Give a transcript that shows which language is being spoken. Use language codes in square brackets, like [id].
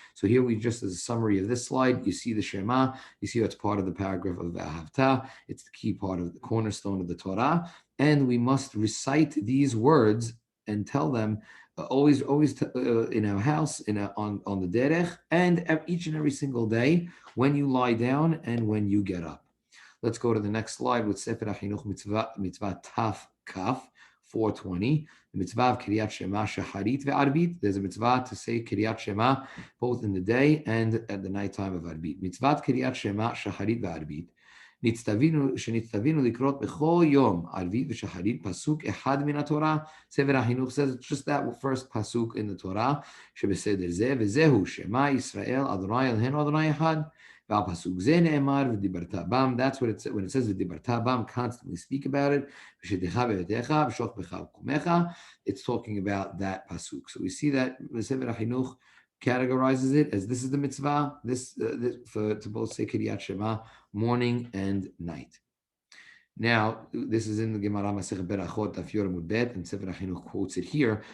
[en] So here we just, as a summary of this slide, you see the Shema, you see that's part of the paragraph of Ahavta, it's the key part of the cornerstone of the Torah, and we must recite these words and tell them always in our house, on the derech, and each and every single day when you lie down and when you get up. Let's go to the next slide with Sefer HaChinuch mitzvah Taf Kaf 420. The mitzvah of Kiryat Shema Shacharit ve'Arbit. There's a mitzvah to say Kiryat Shema both in the day and at the nighttime of Arbit. Mitzvah Kiryat Shema Shacharit ve'Arbit. [he] שנצטווינו לקרות בכל יום ערבית ושחרית פסוק אחד מן התורה. [en] ספר החינוך says it's just that first pasuk in the Torah [he] שבסדר זה, וזהו שמע ישראל אדוני אלוהינו אדוני אחד. ועל פסוק זה נאמר ודיברת בם. [en] That's what it says. When it says [he] ודיברת בם, [en] constantly speak about it. [he] ושתך בביתך ושוך בך וקומך. [en] It's talking about that pasuk. So we see that בספר החינוך categorizes it as this is the mitzvah, to both say Kiryat Shema morning and night. Now, this is in the Gemara Masechet Berachot Daf Yod Amud Bet, and Sefer HaChinuch quotes it here.